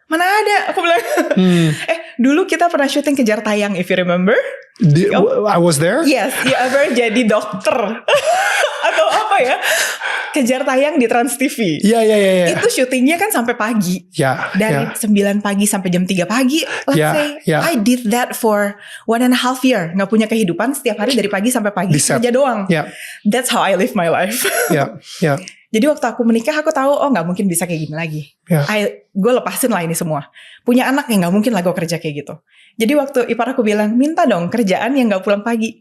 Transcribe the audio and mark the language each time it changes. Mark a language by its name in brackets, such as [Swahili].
[Indonesian] Mana ada? Aku bilang, dulu kita pernah syuting Kejar Tayang [English] if you remember. I was there? Yes, you ever [Indonesian] jadi dokter atau apa ya? Kejar Tayang di Trans TV. Iya. Itu syutingnya kan sampai pagi. Ya. Dari 9 pagi sampai jam 3 pagi. [English] Let's say I did that for 1.5 year. [Indonesian] Gak punya kehidupan setiap hari dari pagi sampai pagi. Kerja doang. [English] That's how I live my life. [Indonesian] Jadi waktu aku menikah aku tahu gak mungkin bisa kayak gini lagi. Gue lepasin lah ini semua. Punya anak yang gak mungkin lah gue kerja kayak gitu. Jadi waktu ipar aku bilang, minta dong kerjaan yang gak pulang pagi.